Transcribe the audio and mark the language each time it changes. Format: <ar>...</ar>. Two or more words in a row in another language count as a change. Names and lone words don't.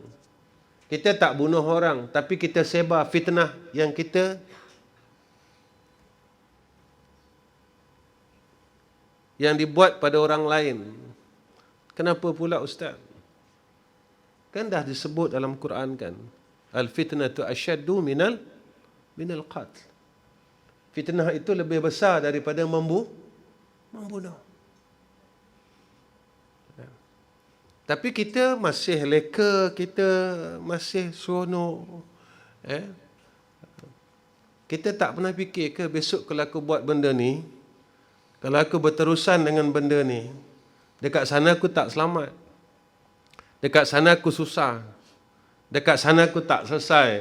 <ms>Kita tak bunuh orang, tapi kita sebar fitnah yang dibuat pada orang lain. Kenapa pula, Ustaz? Kan dah disebut dalam Quran kan,</ms> <ar>الفتنة أشد من القتل.</ar> <ms>Fitnah itu lebih besar daripada membunuh. Tapi kita masih leka, kita masih seronok. Kita tak pernah fikir ke besok kalau aku buat benda ni, kalau aku berterusan dengan benda ni, dekat sana aku tak selamat, dekat sana aku susah, dekat sana aku tak selesai.</ms>